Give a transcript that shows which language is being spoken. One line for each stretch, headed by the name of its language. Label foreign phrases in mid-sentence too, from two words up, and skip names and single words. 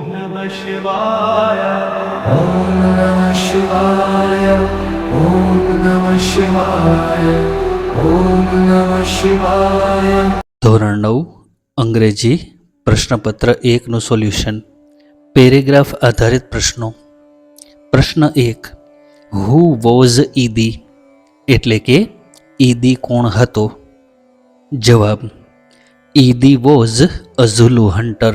Sanskrit: नमः शिवाय ओम नमः शिवाय ओम नमः शिवाय ओम नमः शिवाय।
Gujarati: ધોરણ 9 અંગ્રેજી પ્રશ્નપત્ર 1 નું સોલ્યુશન। પેરેગ્રાફ આધારિત પ્રશ્નો। પ્રશ્ન 1,
English: who was
Gujarati: ઈદી એટલે કે ઈદી કોણ હતો?
English: જવાબ, ઈદી was a Zulu hunter.